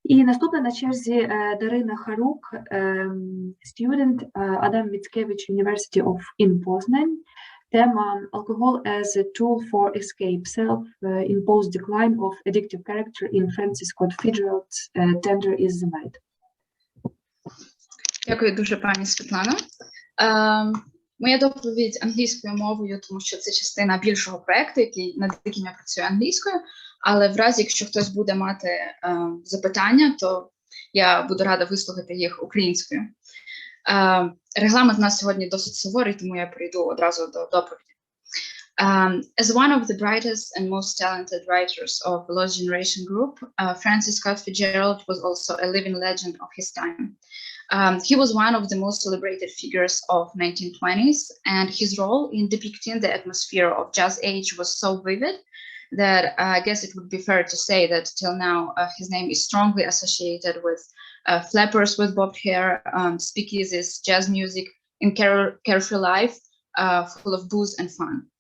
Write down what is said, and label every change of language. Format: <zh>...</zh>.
<uk>І наступна на черзі Дарина ХАРУК, student, Адам Міцкевич University of in Poznan. Тема</uk> <en>«Alcohol as a tool for escape, self-imposed decline of addictive character in Francis Scott Fitzgerald's Tender is the Night».</en> <uk>Дякую дуже, пані Світлана. Моя доповідь англійською мовою, тому що це частина більшого проєкту, над яким я працюю англійською. Але в разі, якщо хтось буде мати запитання, то я буду рада вислухати їх українською. Регламент у нас сьогодні досить суворий, тому я перейду одразу до доповіді.</uk> <en>As one of the brightest and most talented writers of the Lost Generation group, Francis Scott Fitzgerald was also a living legend of his time. He was one of the most celebrated figures of 1920s, and his role in depicting the atmosphere of jazz age was so vivid that I guess it would be fair to say that till now his name is strongly associated with flappers with bobbed hair, speakeasies, jazz music, and carefree life full of booze and fun.</en>